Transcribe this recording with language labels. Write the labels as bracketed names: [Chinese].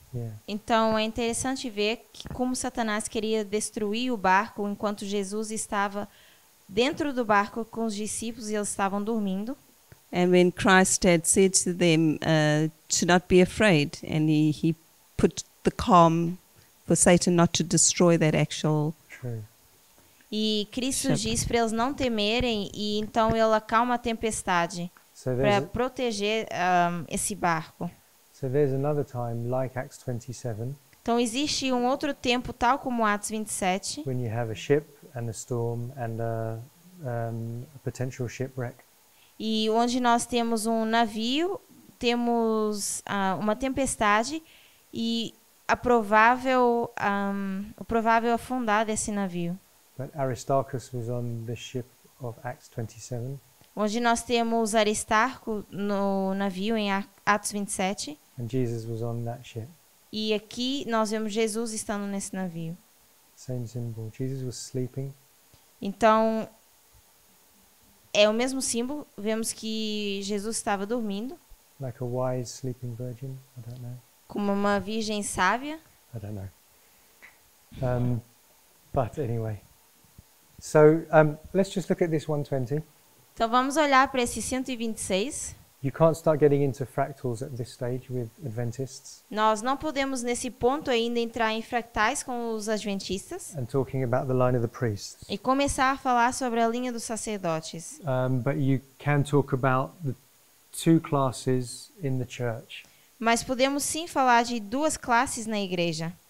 [English] Yeah. [Portuguese] Então é interessante ver que como Satanás queria destruir o barco enquanto Jesus estava dentro do barco com os discípulos e eles estavam dormindo. [English] And when Christ had said to them to not be afraid, and he put the calm for Satan not to destroy that actual. True. [Portuguese] E Cristo diz para eles não temerem e então ele acalma a tempestade [English] So [Portuguese] para proteger esse barco. [English] so there's another time like Acts 27 [Portuguese] Então existe um outro tempo tal como Atos 27, [English] when you have a ship and a storm and a potential shipwreck. [Portuguese] e onde nós temos um navio, temos uma tempestade e o provável afundar desse navio. [English] But Aristarchus was on the ship of Acts 27, [Portuguese] Onde nós temos Aristarco no navio em Atos 27, [English] and Jesus was on that ship. [Portuguese] e aqui nós vemos Jesus estando nesse navio. [English] Same symbol. Jesus was sleeping. [Portuguese] Então, é o mesmo símbolo, vemos que Jesus estava dormindo, [English] Like a wise sleeping virgin. I don't know. [Portuguese] como uma virgem sábia. [English] I don't know. But anyway. So let's just look at this 120. [Portuguese] Então vamos olhar para esse 126. [English] You can't start getting into fractals at this stage with Adventists [Portuguese] Nós não podemos nesse ponto ainda entrar em fractais com os adventistas [English] and talking about the line of the priests. [Portuguese] e começar a falar sobre a linha dos sacerdotes. [English] But you can talk about the two classes in the church. [Portuguese] Mas podemos sim falar de duas classes na igreja.